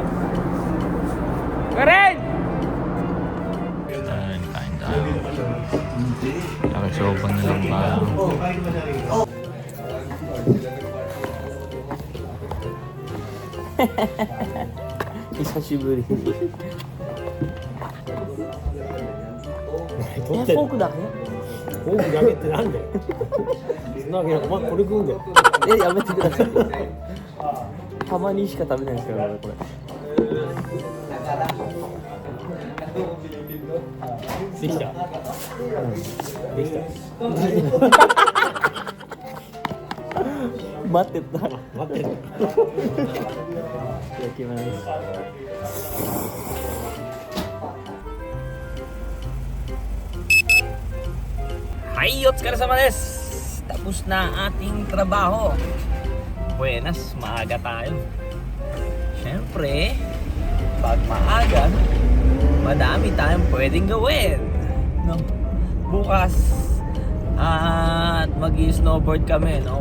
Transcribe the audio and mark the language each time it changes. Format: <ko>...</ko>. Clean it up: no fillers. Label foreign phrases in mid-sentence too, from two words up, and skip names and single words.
<tl>Karen! Kain tayo. Nakisoban na lang ba?</tl> <ja>Isashiburi. フォークだけフォークだけってなんでそんなわけないお前これ食うんだよやめてください。たまにしか食べないですからこれ。できた、できた待ってた。待ってるいただきます。Hay, o疲れ様です.</ja> <tl>Tapos na ating trabaho. Buenas, maaga tayo. Siyempre, pag maaga, madami tayong pwedeng gawin. No? Bukas, at mag-snowboard kami, no?</tl>